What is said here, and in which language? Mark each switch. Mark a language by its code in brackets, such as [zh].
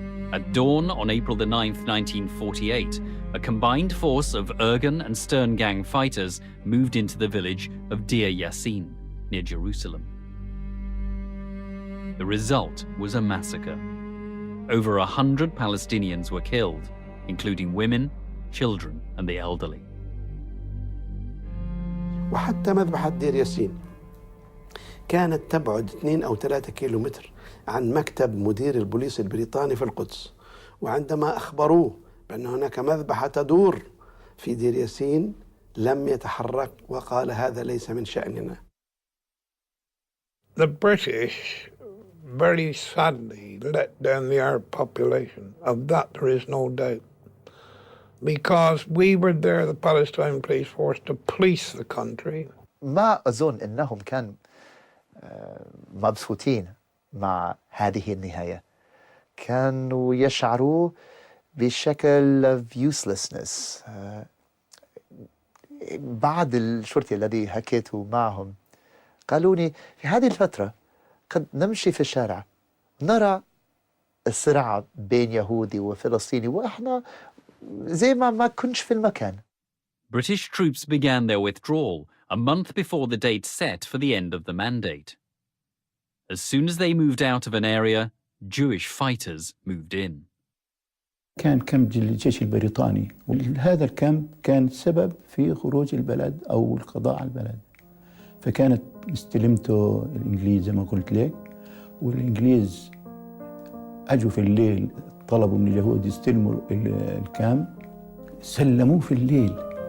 [en] At dawn on April the 9th, 1948, a combined force of Irgun and Stern Gang fighters moved into the village of Deir Yassin, near Jerusalem. The result was a massacre. Over 100 Palestinians were killed, including women, children, and the elderly. [ar] وحتى مذبحة دير ياسين كانت تبعد 2 أو 3 كيلومتر عن مكتب مدير البوليس البريطاني في القدس، وعندما أخبروه بأن هناك مذبحة تدور في دير ياسين لم يتحرك وقال هذا ليس من شأننا. [en] The British very sadly let down the Arab population. Of that there is no doubt. Because we were there, the Palestine police force, to police the country. [ar] ما أظن أنهم كانوا مبسوطين مع هذه النهاية. كانوا يشعروا بشكل [en] of uselessness. [ar] بعد الشرطي الذي حكيت معهم قالوا لي في هذه الفترة قد نمشي في الشارع نرى الصراع بين يهودي وفلسطيني وإحنا زي ما كنش في المكان. [en] British troops began their withdrawal a month before the date set for the end of the mandate. As soon as they moved out of an area, Jewish fighters moved in. [ar] كان كامب الجيش البريطاني، وهذا الكامب كان سبب في خروج البلد أو القضاء على البلد. فكانت استلمته الإنجليز زي ما قلت لك، والإنجليز أجوا في الليل طلبوا من اليهود يستلموا الكامب، سلموه في الليل.